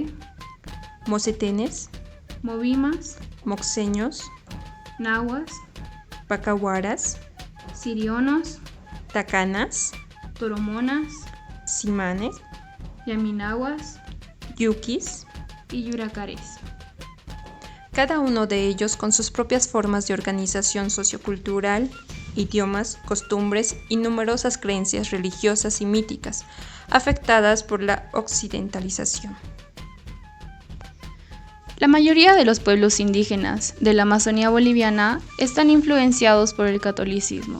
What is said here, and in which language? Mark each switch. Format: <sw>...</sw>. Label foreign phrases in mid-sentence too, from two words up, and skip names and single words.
<es>mocetenes, movimas, moxeños, nahuas, pacahuaras, sirionos, tacanas, toromonas, simanes, yaminaguas yuquis, y yuracares. Cada uno de ellos con sus propias formas de organización sociocultural, idiomas, costumbres y numerosas creencias religiosas y míticas, afectadas por la occidentalización. La mayoría de los pueblos indígenas de la Amazonía boliviana están influenciados por el catolicismo.</es>